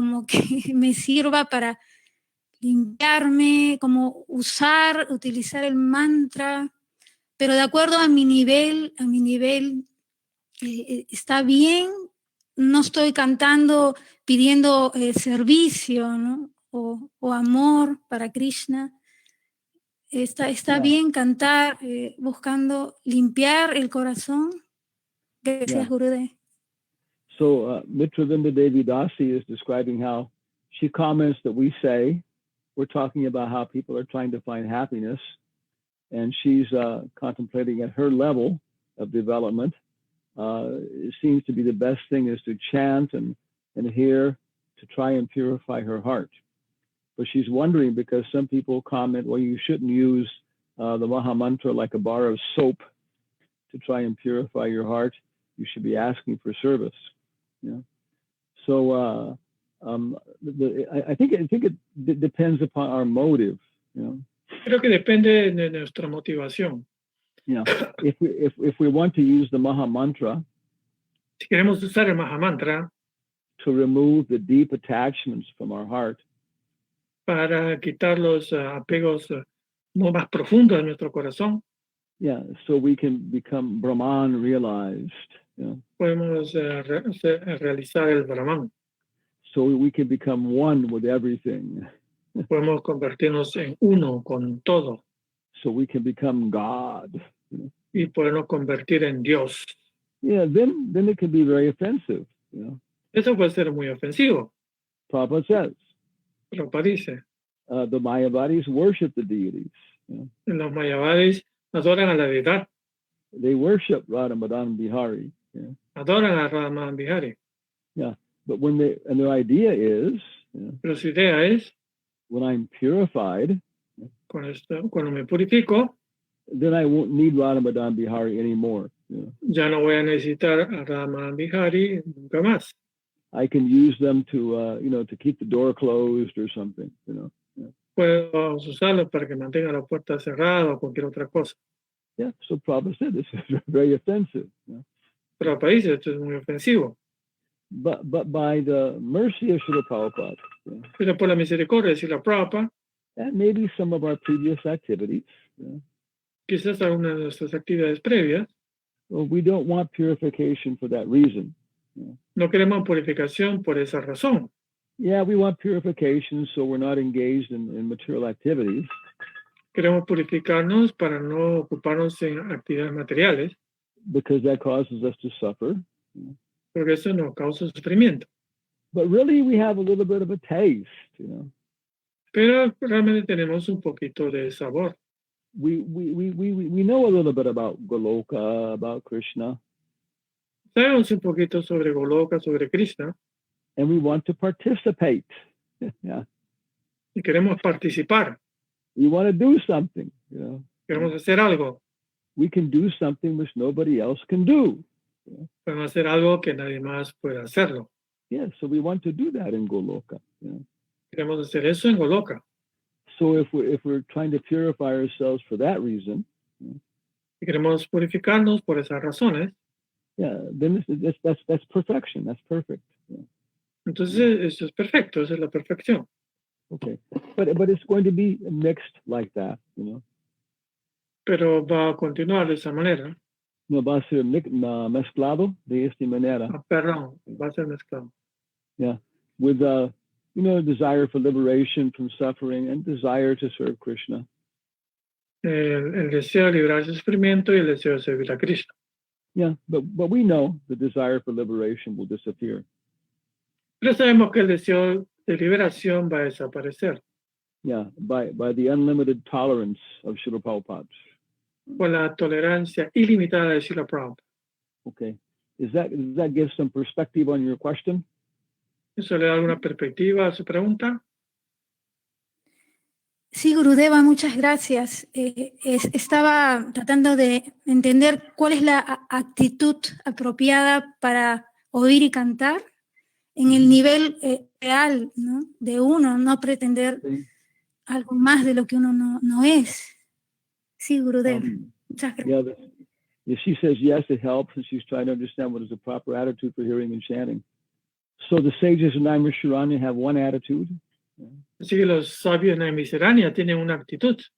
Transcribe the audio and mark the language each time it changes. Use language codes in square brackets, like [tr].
[es] Como que me sirva para limpiarme, como utilizar el mantra, pero de acuerdo a mi nivel, está bien, no estoy cantando pidiendo servicio, ¿no? O amor para Krishna. Está bien cantar buscando limpiar el corazón. Gracias, Gurudev. [en] So Mitravinda Devi Dasi is describing how she comments that we say, we're talking about how people are trying to find happiness, and she's contemplating at her level of development. It seems to be the best thing is to chant and hear to try and purify her heart. But she's wondering because some people comment, well, you shouldn't use the Maha Mantra like a bar of soap to try and purify your heart. You should be asking for service. Yeah. So I think it depends upon our motive. You know. [es] Creo que depende de nuestra motivación. [en] You know, if we want to use the Maha Mantra, [es] si queremos usar el Mahamantra [en] to remove the deep attachments from our heart, [es] para quitar los apegos más profundos de nuestro corazón, [en] yeah, so we can become Brahman realized. Yeah. [es] Podemos realizar el Brahman. [en] So we can become one with everything. [es] Podemos convertirnos en uno con todo. [en] So we can become God. [es] Y podernos convertir en Dios. [en] Yeah, then it can be very offensive. You know? [es] Eso puede ser muy ofensivo. [en] Prabhupada says. [es] Prabhupada dice. [en] The Mayavadis worship the deities. You know? [es] Los Mayavadis adoran a la deidad. [en] They worship Radha Madan Bihari. Yeah. [es] Adoran a Radha Madan Bihari. [en] Yeah, but and their idea is. [es] Pero su idea es. [en] When I'm purified. [es] Cuando me purifico. [en] Then I won't need Radha Madan Bihari anymore. Yeah. [es] Ya no voy a necesitar a Radha Madan Bihari nunca más. [en] I can use them to to keep the door closed or something. You know. Yeah. [es] Puedo usarlos para que mantenga la puerta cerrada o cualquier otra cosa. [en] Yeah, so Prabhupada said this is very offensive. Yeah. [es] Prabhupada dice esto es muy ofensivo. [en] But by the mercy of Srila Prabhupada, yeah, [es] pero por la misericordia de Srila Prabhupada, [en] and maybe some of our previous activities, yeah, [es] quizás alguna de nuestras actividades previas, [en] Well, we don't want purification for that reason. [es] no queremos purificación por esa razón. [en] Yeah, we want purification so we're not engaged in material activities, [es] Queremos purificarnos para no ocuparnos en actividades materiales, [en] because that causes us to suffer. [es] porque eso nos causa sufrimiento. [en] But really, we have a little bit of a taste, you know. [es] Pero realmente tenemos un poquito de sabor. [en] We know a little bit about Goloka, about Krishna, [es] Sabemos un poquito sobre Goloka, sobre Krishna, [en] and we want to participate. Yeah, [es] y queremos participar, [en] we want to do something, you know. [es] queremos hacer algo, [en] We can do something which nobody else can do. [es] podemos hacer algo que nadie más puede hacerlo. [en] Yeah, so we want to do that in Goloka. You know? [es] Queremos hacer eso en Goloka. [en] So if we're trying to purify ourselves for that reason, [es] Y queremos purificarnos por esas razones. [en] yeah, then that's perfection. That's perfect. Yeah. [es] Entonces, eso es perfecto, esa es la perfección. [en] Okay, but it's going to be mixed like that, you know. [es] Pero va a continuar de esa manera. No va a ser mezclado de esta manera. Perdón, va a ser mezclado. [en] Yeah, with desire for liberation from suffering and desire to serve Krishna. [es] El deseo de librarse del sufrimiento y el deseo de servir a Krishna. [en] Yeah, but we know the desire for liberation will disappear. [es] Pero sabemos que el deseo de liberación va a desaparecer [en] Yeah, by the unlimited tolerance of Srila Prabhupada. [es] por la tolerancia ilimitada de Srila Prabhupada. [en] Okay, does that give some perspective on your question? [es] ¿Eso le da alguna perspectiva a su pregunta? Sí, Gurudeva, muchas gracias. Estaba tratando de entender cuál es la actitud apropiada para oír y cantar en el nivel real, ¿no? De uno, no pretender algo más de lo que uno no es. Sí, Gurudeva, muchas gracias. [en] Yeah, she says yes, it helps, and she's trying to understand what is the proper attitude for hearing and chanting. So the sages in Naimisharanya have one attitude. [es] Así que los sabios en Naimisharanya tienen una actitud,